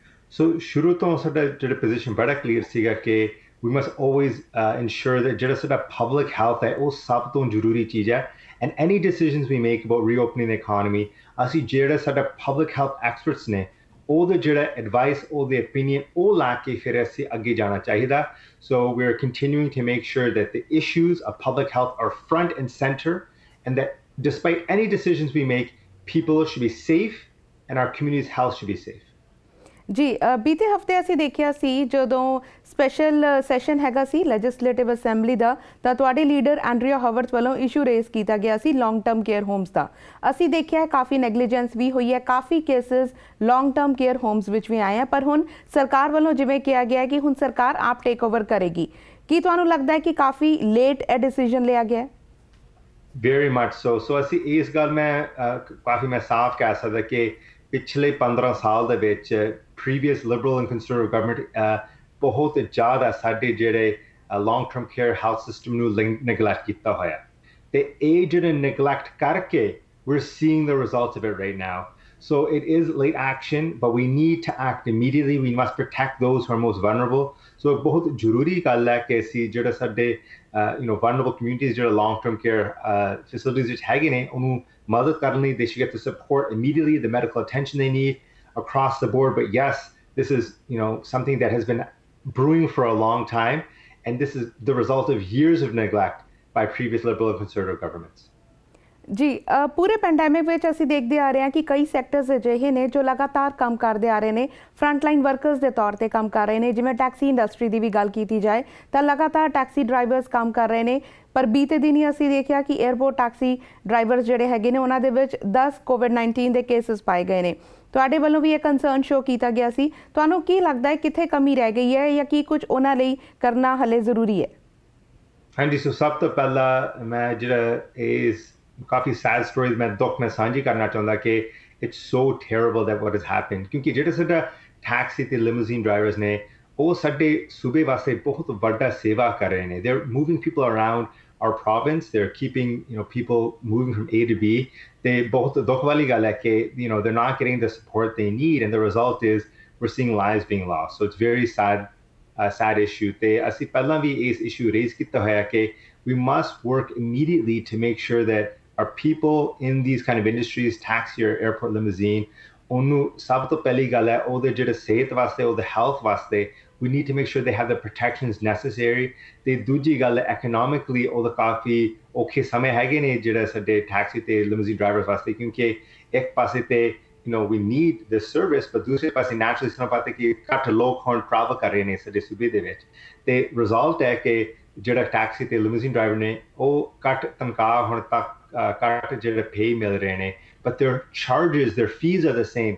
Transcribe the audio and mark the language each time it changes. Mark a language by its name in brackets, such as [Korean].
[Punjabi] ਸੋ ਸ਼ੁਰੂ ਤੋਂ ਸਾਡਾ ਜਿਹੜਾ ਪੋਜੀਸ਼ਨ ਬੜਾ ਕਲੀਅਰ ਸੀਗਾ ਕਿ [English] we must always ensure that [Punjabi] ਜਿਹੜਾ ਸਾਡਾ public health ਹੈ ਉਹ ਸਭ ਤੋਂ ਜ਼ਰੂਰੀ ਚੀਜ਼ ਹੈ, [English] and any decisions we make about reopening the economy, [Punjabi] ਅਸੀਂ ਜਿਹੜਾ ਸਾਡਾ public health experts ਨੇ ਉਹਦਾ ਜਿਹੜਾ advice, ਉਹਦੇ opinion ਉਹ ਲਾ ਕੇ ਫਿਰ ਅਸੀਂ ਅੱਗੇ ਜਾਣਾ ਚਾਹੀਦਾ। [English] So we're continuing to make sure that the issues of public health are front and center, and that despite any decisions we make, people should be safe and our community's health should be safe. [Punjabi] ਜੀ, ਬੀਤੇ ਹਫਤੇ ਅਸੀਂ ਦੇਖਿਆ ਸੀ ਜਦੋਂ special session ਹੈਗਾ ਸੀ legislative assembly ਦਾ, ਤਾਂ ਤੁਹਾਡੇ leader ਐਂਡਰੀਆ Harvard ਵੱਲੋਂ ਇਸ਼ੂ ਰੇਜ਼ ਕੀਤਾ ਗਿਆ ਸੀ ਲੌਂਗ ਟਰਮ ਕੇਅਰ ਹੋਮਸ ਦਾ। ਅਸੀਂ ਦੇਖਿਆ ਕਾਫੀ ਨੈਗਲੀਜੈਂਸ ਵੀ ਹੋਈ ਹੈ, ਕਾਫੀ cases long term care homes ਵਿੱਚ ਵੀ ਆਏ ਆ, ਪਰ ਹੁਣ ਸਰਕਾਰ ਵੱਲੋਂ ਜਿਵੇਂ ਕਿਹਾ ਗਿਆ ਕਿ ਹੁਣ ਸਰਕਾਰ ਆਪ ਟੇਕ ਓਵਰ ਕਰੇਗੀ। ਕੀ ਤੁਹਾਨੂੰ ਲੱਗਦਾ ਹੈ ਕਿ ਕਾਫੀ ਲੇਟ ਇਹ ਡਿਸੀਜਨ ਲਿਆ ਗਿਆ? [English] Very much so. [Punjabi] So ਅਸੀਂ ਇਸ ਗੱਲ ਮੈਂ ਕਾਫੀ ਮੈਂ ਸਾਫ਼ ਕਹਿ ਸਕਦਾ ਕਿ ਪਿਛਲੇ 15 ਸਾਲ ਦੇ ਵਿੱਚ [English] previous liberal and conservative government [Punjabi] ਬਹੁਤ ਜ਼ਿਆਦਾ ਸਾਡੇ ਜਿਹੜੇ long term care health system ਨੂੰ neglect ਕੀਤਾ ਹੋਇਆ, ਤੇ ਇਹ ਜਿਹੜੇ neglect ਕਰਕੇ [English] we're seeing the results of it right now. So it is late action, but we need to act immediately. We must protect those who are most vulnerable. So [Punjabi] ਬਹੁਤ ਜ਼ਰੂਰੀ ਗੱਲ ਹੈ ਕਿ ਅਸੀਂ ਜਿਹੜੇ ਸਾਡੇ vulnerable communities ਜਿਹੜੇ long term care facilities ਵਿੱਚ ਹੈਗੇ ਨੇ ਉਹਨੂੰ ਮਦਦ ਕਰਨ ਲਈ [English] they should get the support immediately, the medical attention they need across the board. But yes, this is something that has been brewing for a long time, and this is the result of years of neglect by previous liberal and conservative governments. [Punjabi] ਜੀ ਪੂਰੇ pandemic ਵਿੱਚ ਅਸੀਂ ਦੇਖਦੇ ਆ ਰਹੇ ਹਾਂ ਕਿ ਕਈ ਸੈਕਟਰਸ ਅਜਿਹੇ ਨੇ ਜੋ ਲਗਾਤਾਰ ਕੰਮ ਕਰਦੇ ਆ ਰਹੇ ਨੇ, ਫਰੰਟਲਾਈਨ ਵਰਕਰਸ ਦੇ ਤੌਰ ਤੇ ਕੰਮ ਕਰ ਰਹੇ ਨੇ। ਜਿਵੇਂ ਟੈਕਸੀ ਇੰਡਸਟਰੀ ਦੀ ਵੀ ਗੱਲ ਕੀਤੀ ਜਾਏ ਤਾਂ ਲਗਾਤਾਰ ਟੈਕਸੀ ਡਰਾਈਵਰਸ ਕੰਮ ਕਰ ਰਹੇ ਨੇ, ਪਰ ਬੀਤੇ ਦਿਨ ਹੀ ਅਸੀਂ ਦੇਖਿਆ ਕਿ 에ਅਰਪੋਰਟ ਟੈਕਸੀ ਡਰਾਈਵਰਸ ਜਿਹੜੇ ਹੈਗੇ ਨੇ ਉਹਨਾਂ ਦੇ ਵਿੱਚ 10 ਕੋਵਿਡ-19 ਦੇ ਕੇਸਿਸ ਪਾਏ ਗਏ ਨੇ। ਤੁਹਾਡੇ ਵੱਲੋਂ ਵੀ ਇਹ ਕੰਸਰਨ ਸ਼ੋ ਕੀਤਾ ਗਿਆ ਸੀ। ਤੁਹਾਨੂੰ ਕੀ ਲੱਗਦਾ ਹੈ ਕਿੱਥੇ ਕਮੀ ਰਹਿ ਗਈ ਹੈ ਜਾਂ ਕੀ ਕੁਝ ਉਹਨਾਂ ਲਈ ਕਰਨਾ ਹਲੇ ਜ਼ਰੂਰੀ ਹੈ? ਹਾਂਜੀ, ਸੋ ਸਭ ਤੋਂ ਪਹਿਲਾਂ ਮੈਂ ਜਿਹੜਾ ਇਸ ਕਾਫੀ ਸੈਡ ਸਟੋਰੀਜ਼ ਮੈਂ ਦੁੱਖ ਮੈਂ ਸਾਂਝੀ ਕਰਨਾ ਚਾਹੁੰਦਾ ਕਿ [English] it's so terrible that what has happened, [Punjabi] ਕਿਉਂਕਿ ਜਿਹੜੇ ਸਾਡਾ ਟੈਕਸੀ ਤੇ ਲਿਮੂਜ਼ੀਨ ਡਰਾਈਵਰਸ ਨੇ ਉਹ ਸਾਡੇ ਸੂਬੇ ਵਾਸਤੇ ਬਹੁਤ ਵੱਡਾ ਸੇਵਾ ਕਰ ਰਹੇ ਨੇ। [English] They are moving people around our province, they're keeping people moving from A to B. They [Punjabi] ਬਹੁਤ ਦੁੱਖ ਵਾਲੀ ਗੱਲ ਹੈ ਕਿ [English] they're not getting the support they need, and the result is we're seeing lives being lost. So it's very sad issue. [Punjabi] ਤੇ ਅਸੀਂ ਪਹਿਲਾਂ ਵੀ ਇਸ [English] issue raise ਕੀਤਾ ਹੋਇਆ ਕਿ we must work immediately to make sure that our people in these kind of industries, taxi or airport limousine, [Punjabi] ਉਹਨੂੰ ਸਭ ਤੋਂ ਪਹਿਲੀ ਗੱਲ ਹੈ ਉਹਦੇ ਜਿਹੜੇ ਸਿਹਤ ਵਾਸਤੇ, ਉਹਦੇ health ਵਾਸਤੇ [English] we need to make sure they have the protections necessary. [Punjabi] ਤੇ ਦੂਜੀ ਗੱਲ economically ਉਹਦਾ ਕਾਫੀ ਔਖੇ ਸਮੇਂ ਹੈਗੇ ਨੇ ਜਿਹੜੇ ਸਾਡੇ ਟੈਕਸੀ ਤੇ ਲਿਮੂਜ਼ੀਨ ਡਰਾਈਵਰਸ ਵਾਸਤੇ, ਕਿਉਂਕਿ ਇੱਕ ਪਾਸੇ ਤੇ [English] we need this service, [Punjabi] but ਦੂਸਰੇ ਪਾਸੇ naturally ਸਾਨੂੰ ਪਤਾ ਕਿ ਘੱਟ ਲੋਕ ਹੁਣ ਟਰੈਵਲ ਕਰ ਰਹੇ ਨੇ ਸਾਡੇ ਸੂਬੇ ਦੇ ਵਿੱਚ। ਤੇ ਰਿਜ਼ਲਟ ਹੈ ਕਿ ਜਿਹੜਾ ਟੈਕਸੀ ਤੇ ਲਿਮੂਜ਼ੀਨ ਡਰਾਈਵਰ ਨੇ ਉਹ ਘੱਟ ਤਨਖਾਹ ਹੁਣ ਤੱਕ ਘੱਟ ਜਿਹੜੇ ਪੇ ਮਿਲ ਰਹੇ ਨੇ, [English] but their charges, their fees are the same.